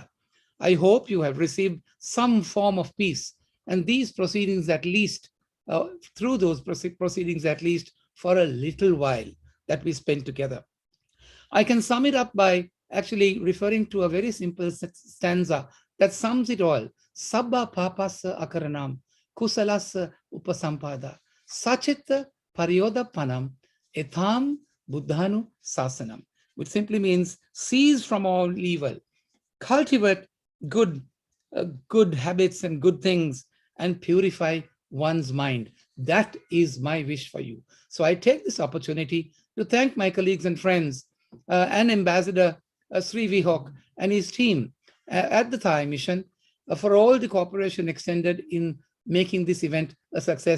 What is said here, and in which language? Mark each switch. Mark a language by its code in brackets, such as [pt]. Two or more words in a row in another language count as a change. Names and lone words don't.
[en] I hope you have received some form of peace, and these proceedings at least, through those proceedings at least for a little while that we spend together. I can sum it up by actually referring to a very simple stanza that sums it all. [pi] Sabba papasa akaranam, kusalasa upasampada, sachita paryoda panam, etham buddhanu sasanam, [en] which simply means cease from all evil, cultivate good habits and good things, and purify one's mind. That is my wish for you. So I take this opportunity to thank my colleagues and friends and Ambassador Sri Vihok and his team at the Thai mission for all the cooperation extended in making this event a success.